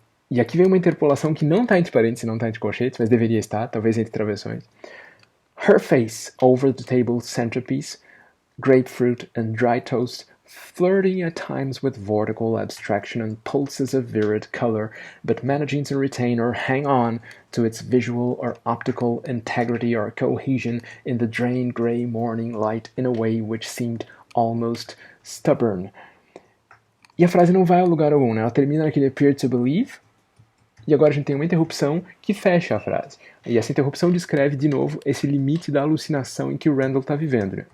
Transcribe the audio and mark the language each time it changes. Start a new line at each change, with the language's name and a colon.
Portuguese: E aqui vem uma interpolação que não está entre parênteses, não está entre colchetes, mas deveria estar, talvez entre travessões.
English: Her face over the table's centerpiece, grapefruit and dry toast, flirting at times with vortical abstraction and pulses of virid color, but managing to retain or hang on to its visual or optical integrity or cohesion in the drained grey morning light in a way which seemed almost stubborn.
Portuguese: E a frase não vai a lugar algum, né? Ela termina naquele
English: appear to believe,
Portuguese: e agora a gente tem uma interrupção que fecha a frase. E essa interrupção descreve, de novo, esse limite da alucinação em que o Randall está vivendo. Né?